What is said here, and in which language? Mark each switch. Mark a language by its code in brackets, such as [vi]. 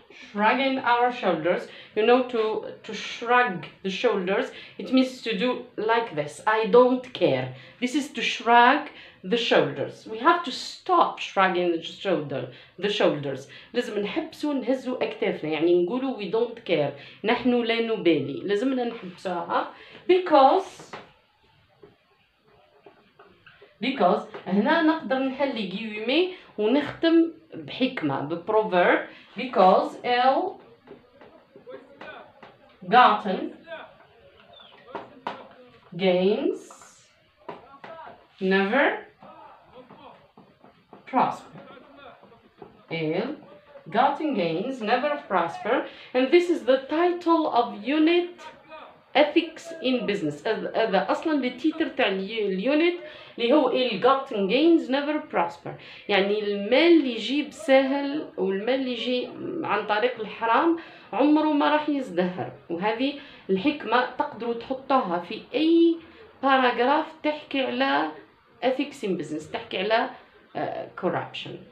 [en] Shrugging our shoulders, you know, to shrug the shoulders, it means to do like this, I don't care. This is to shrug the shoulders. We have to stop shrugging the shoulders. [ar] لازم نحبسوا نهزوا أكتافنا, يعني نقولوا [en] we don't care, [ar] نحن لا نبالي. لازمنا نحبسوها because هنا نقدر نحل جيومي ونختم بحكمة, بproverb, [en] because ill-gotten gains never prosper. Ill-gotten gains never prosper, and this is the title of unit ethics in business. [ar] هذا أصلا التيتر تاع اليونت اللي هو [en] ill-gotten gains never prosper, [ar] يعني المال اللي يجي بسهل والمال اللي يجي عن طريق الحرام عمره ما راح يزدهر. وهذه الحكمة تقدروا تحطوها في أي باراجراف تحكي على [en] ethics in business, [ar] تحكي على corruption.